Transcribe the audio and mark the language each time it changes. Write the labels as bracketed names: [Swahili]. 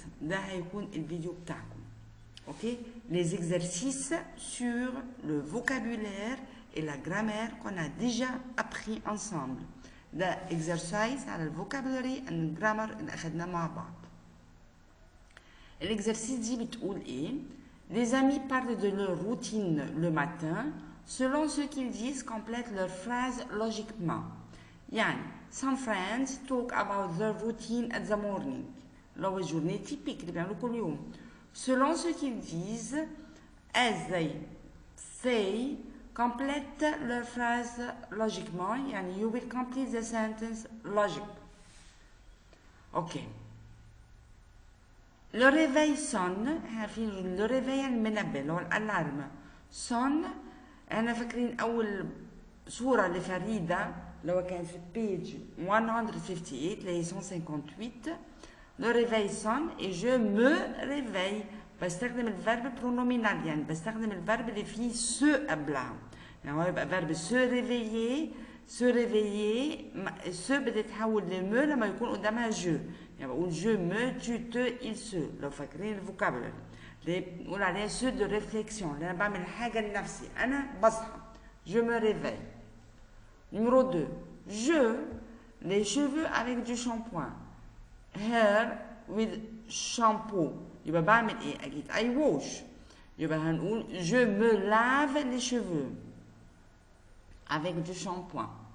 [Arabic] ده هيكون الفيديو بتاعكم. [French] اوكي les exercices sur le vocabulaire et la grammaire qu'on a déjà appris ensemble. [Arabic] ده exercice على الفوكابولاري [English] and [Arabic] الجرامر اللي اخدناه مع بعض. الاكزرسيس دي بتقول ايه؟ [French] Les amis parlent de leur routine le matin. Selon ce qu'ils disent, complètent leur phrase logiquement. [English] يعني some friends talk about their routine at the morning. [Arabic] لو [French] journée typique [Arabic] اللي بيعملوا كل يوم. [French] Selon ce qu'ils disent, [English] as they say, [French] complète leur phrase logiquement. [English] يعني you will complete the sentence logic. Okay. [French] Le réveil sonne. [Arabic] عارفين [French] le réveil [Arabic] المنبه اللي هو الالارم [French] sonne. [Arabic] احنا فاكرين اول صوره لفريده لو كانت في البيج 158 اللي هي 158. [French] le réveil sonne et je me réveille. [Arabic] بستخدم الفيرب برونومينال يعني بستخدم الفيرب اللي فيه سو قبلها. يعني هو يبقى فيرب se réveiller سو بتتحول لمو لما يكون قدامها جو. يعني بقول [French] je me tu te il se. [Arabic] لو فاكرين الفوكابولاري اللي بنقول عليها سو دو ريفليكسيون اللي انا بعمل حاجه لنفسي انا بصحى. [French] je me réveille. numéro 2 je les cheveux avec du shampoing. [English] hair with shampoo. [Arabic] يبقى بعمل ايه؟ اكيد [English] I wash. [Arabic] يبقى هنقول [French] je me lave les cheveux avec du shampoing.